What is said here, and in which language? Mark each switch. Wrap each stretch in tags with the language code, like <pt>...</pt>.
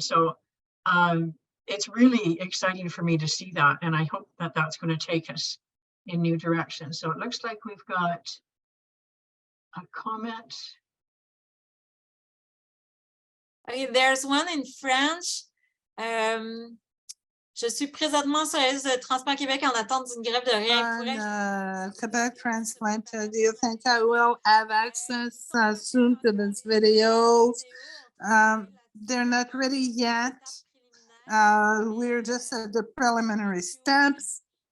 <en>So it's really exciting for me to see that, and I hope that that's going to take us in new directions. So it looks like we've got a comment. Okay, there's one in French.</en> <fr>Je suis présentement sur la liste de Transplant Québec en attente d'une greffe de rein.</fr> <en>Quebec transplant, do you think I will have access soon to this videos? They're not ready yet. We're just at the preliminary steps.</en>